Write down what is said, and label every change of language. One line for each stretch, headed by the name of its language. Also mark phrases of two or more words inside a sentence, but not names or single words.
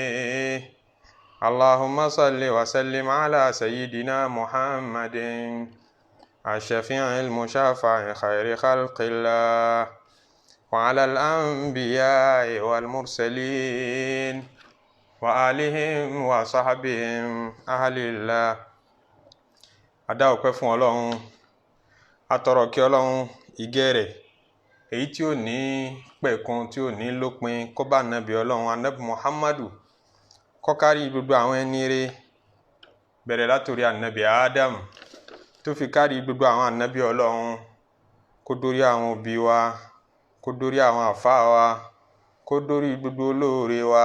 Arabic: اللهم صل وسلم على سيدنا محمد الشفيع المشفع خير خلق الله وعلى الأنبياء والمرسلين وآلهم وصحبهم أهل الله.
Yoruba: Adá ọpẹ́ fún Ọlọ́run, atọrọ kí Ọlọ́run ìgẹ́ rẹ̀ èyí tí ó ní pẹ̀kun tí ó ní lópin kó bá Ànábì Ọlọ́run Ànábì Muhammadu, kó kárí gbogbo àwọn ẹni rere bẹ̀rẹ̀ látòrí Ànábì Adam tó fi kárí gbogbo àwọn Ànábì Ọlọ́run, kó dórí àwọn òbí wa, kó dórí àwọn àfáà wa, kó dórí gbogbo olóore wa.